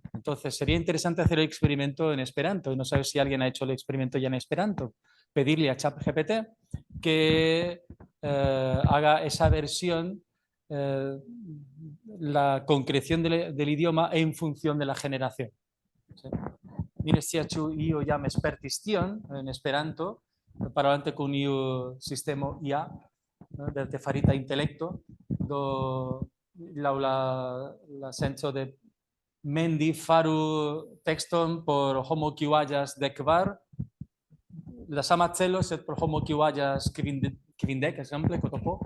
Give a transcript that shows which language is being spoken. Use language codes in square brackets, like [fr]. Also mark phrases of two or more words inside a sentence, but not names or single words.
[es] Entonces sería interesante hacer el experimento en Esperanto. No sabes si alguien ha hecho el experimento ya en Esperanto. Pedirle a ChatGPT que haga esa versión, la concreción del idioma en función de la generación. ¿Sí? [eo] Mire, si io jam spertis tion en Esperanto, parolante kun iu sistemo IA, de artefarita intelekto, do la senso de mendi faru texton por homo kiu aĝas dekvar, la sama celo, sed por homo kiu aĝas kvindek, ekzemple, kotopo.